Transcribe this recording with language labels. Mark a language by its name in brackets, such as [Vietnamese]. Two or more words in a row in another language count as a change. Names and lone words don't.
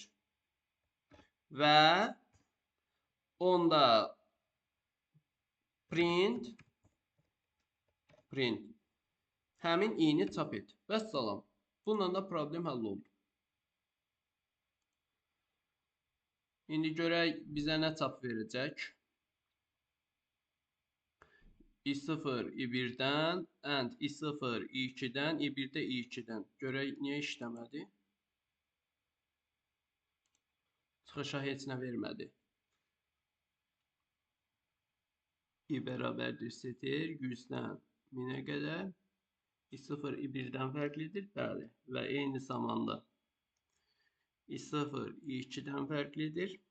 [Azerbaijani] Və onda print həmin i-ni çap et. Vəssalam. Bununla da problem həll oldu. İndi görək bizə nə çap verəcək. i0 i1-dən, and i0 i2-dən, i1-də i2-dən. Görək niyə işləmədi? Çıxışa heç nə vermədi. i bərabərdir sətir 100-dən 1000-ə qədər. i0 i1-dən fərqlidir, bəli. Və eyni zamanda i0 i2-dən fərqlidir.